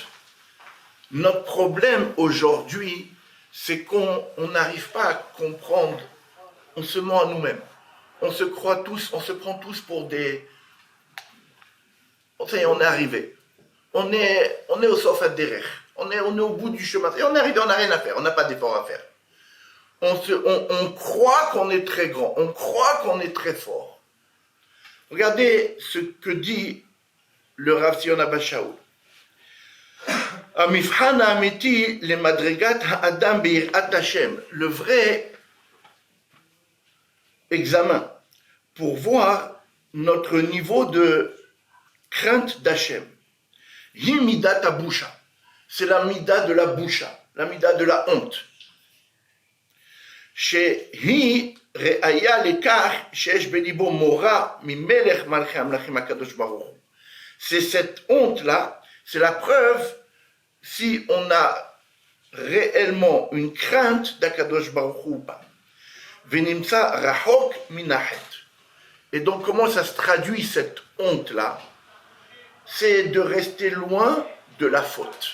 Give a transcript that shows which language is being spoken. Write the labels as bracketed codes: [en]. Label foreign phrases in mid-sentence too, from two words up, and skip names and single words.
[fr] Notre problème aujourd'hui, c'est qu'on n'arrive pas à comprendre, on se ment à nous-mêmes. On se croit tous, on se prend tous pour des... Enfin, on est arrivé. On est au [he] סוף הדרך. [fr] On est au bout du chemin. Et on est arrivé, on n'a rien à faire, on n'a pas d'effort à faire. On croit qu'on est très grand, on croit qu'on est très fort. Regardez ce que dit le Rav Sion Abba Shaul. [he] המבחן האמיתי למדרגת האדם ביראת השם, [fr] le vrai examen pour voir notre niveau de crainte d'Hachem. [he] היא מידת הבושה, [fr] c'est la mida de la boucha, la mida de la honte. [he] שהיא ראיה לכך שיש בליבו מורא ממלך מלכי המלכים הקדוש ברוך הוא. [fr] C'est cette honte-là, c'est la preuve si on a réellement une crainte d' [he] הקדוש ברוך הוא [fr] ou pas. [he] ונמצא רחוק מהחטא. [fr] Et donc comment ça se traduit cette honte-là? C'est de rester loin de la faute.